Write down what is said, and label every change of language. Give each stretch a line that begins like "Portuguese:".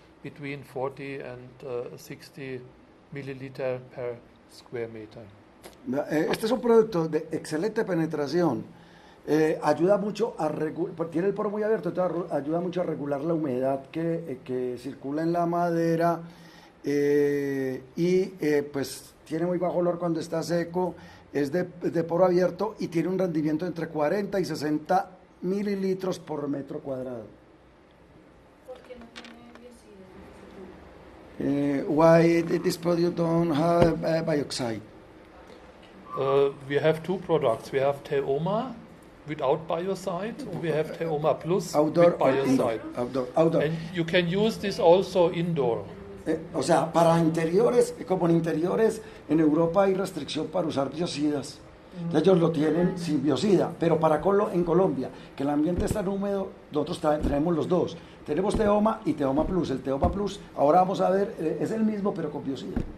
English: between 40 and 60 milliliter per square meter.
Spanish: Este es un producto de excelente penetración. Ayuda mucho a tiene el poro muy abierto, entonces ayuda mucho a regular la humedad que circula en la madera y pues tiene muy bajo olor cuando está seco, es de poro abierto y tiene un rendimiento entre 40 y 60 mililitros por metro cuadrado. ¿Por qué no tiene biocida?
English: Why this product don't have bioxide? We have two products. We have Teoma without biocide, and we have Teoma Plus Outdoor with biocide. Outdoor. And you can use this also indoor.
Spanish: O sea, para interiores, como en interiores, en Europa hay restricción para usar biocidas. Ellos lo tienen sin biocida, pero en Colombia, que el ambiente es tan húmedo, nosotros tenemos los dos. Tenemos Teoma y Teoma Plus. El Teoma Plus, ahora vamos a ver, es el mismo, pero con biocida.